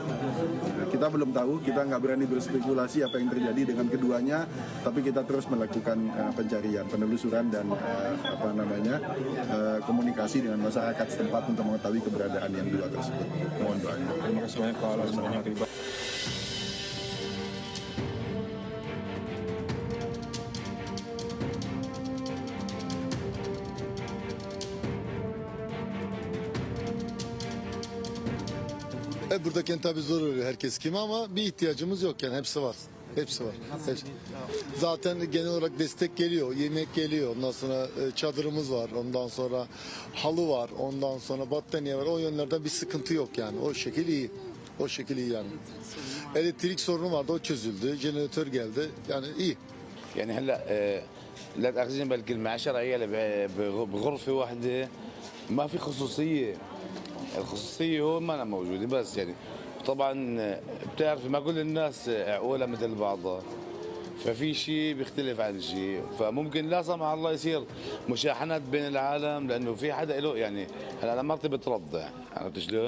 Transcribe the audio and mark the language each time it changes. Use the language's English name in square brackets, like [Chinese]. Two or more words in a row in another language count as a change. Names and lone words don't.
[Indonesian] Kita belum tahu, kita nggak berani berspekulasi apa yang terjadi dengan keduanya, tapi kita terus melakukan pencarian, penelusuran dan komunikasi dengan masyarakat setempat untuk mengetahui keberadaan yang 2 tersebut. Mohon doanya. Terima kasih banyak Pak Alas. [Turkish] Buradaki tabii zor oluyor herkes kimi, ama bir ihtiyacımız yok yani, hepsi var. Hepsi var. Zaten genel olarak destek geliyor, yemek geliyor, ondan sonra çadırımız var, ondan sonra halı var, ondan sonra battaniye var. O yönlerden bir sıkıntı yok yani. O şekil iyi. O şekil iyi yani. Elektrik sorunu vardı, o çözüldü. Jeneratör geldi. Yani iyi. [Arabic] يعني هلا لا تاخذين بالكلمه 10 عيال بغرفه واحده ما في خصوصيه. الخصوصيه هون ما موجوده بس يعني طبعا بتعرف ما كل الناس عقولها مثل بعضها ففي شيء بيختلف عن شيء فممكن لا سمح الله يصير مشاحنات بين العالم لانه في حدا له يعني هلا انا مرتي بترضع عرفت شلون؟